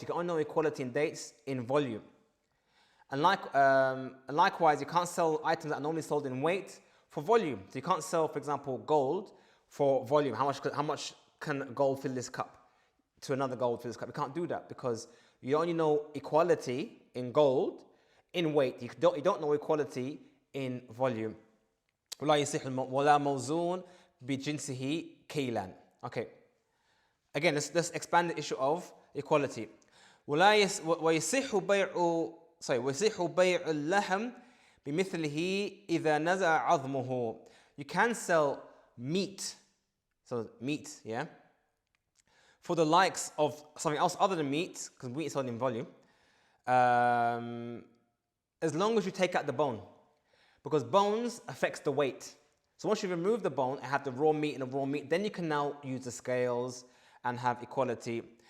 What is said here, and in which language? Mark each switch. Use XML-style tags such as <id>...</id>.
<en>You can only know equality in dates in volume. And likewise, you can't sell items that are normally sold in weight for volume. So you can't sell, for example, gold for volume. How much can gold fill this cup to another gold fill this cup? You can't do that because you only know equality in gold in weight. You don't know equality in volume.</en> <ar>ولا يصح ولا موزون بجنسه كيلا.</ar> <en>Okay. Again, let's expand the issue of equality.</en> <ar>ويصح بيع اللحم بمثله إذا نزع عظمه.</ar> <en>You can sell meat, so meat, yeah, for the likes of something else other than meat, because meat is sold in volume, as long as you take out the bone, because bones affects the weight. So once you remove the bone and have the raw meat and the raw meat, then you can now use the scales and have equality.</en>